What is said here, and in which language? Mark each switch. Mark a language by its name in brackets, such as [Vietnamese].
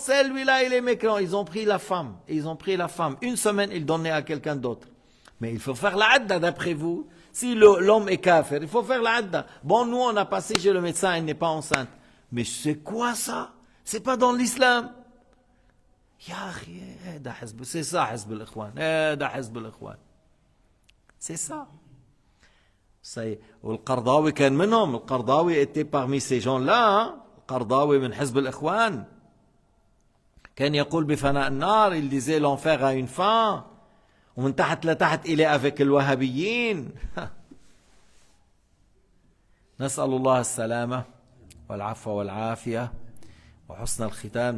[French] Celui-là, il est mécréant. Ils ont pris la femme. Une semaine, ils donnaient à quelqu'un d'autre. Mais il faut faire la adda d'après vous. Si l'homme est kafir, il faut faire la adda. Bon, nous, on a passé chez le médecin, elle n'est pas enceinte. Mais c'est quoi ça? C'est pas dans l'islam. [Arabic] يا أخي هذا حزب، [French] سي سا [Arabic] حزب الإخوان، هذا حزب الإخوان، سي سا. والقرضاوي كان منهم، القرضاوي [French] était parmi ces gens-là. [Arabic] القرضاوي من حزب الإخوان، كان يقول بفناء النار، [French] il disait l'enfer a une fin، [Arabic] ومن تحت لتحت إلى [French] avec [Arabic] الوهابيين. نسأل الله السلامة والعفو والعافية وحسن الختام.